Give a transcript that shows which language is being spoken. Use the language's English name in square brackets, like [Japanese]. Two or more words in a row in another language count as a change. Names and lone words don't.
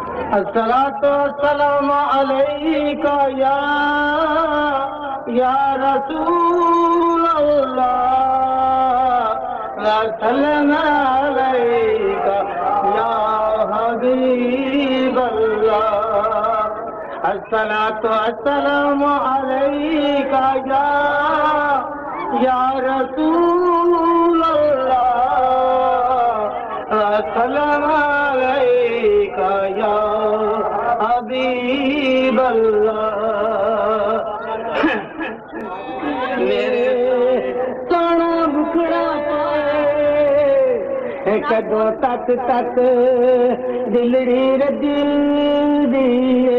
[Arabic] الصلاة والسلام عليك يا رسول الله صلى الله عليك يا حبيب الله. الصلاة والسلام عليك يا رسول الله صلى الله عليك يا حبيب الله. [Punjabi] میرے سونا مکھڑا پائے کدوں تک دلڑی رجی دئیے.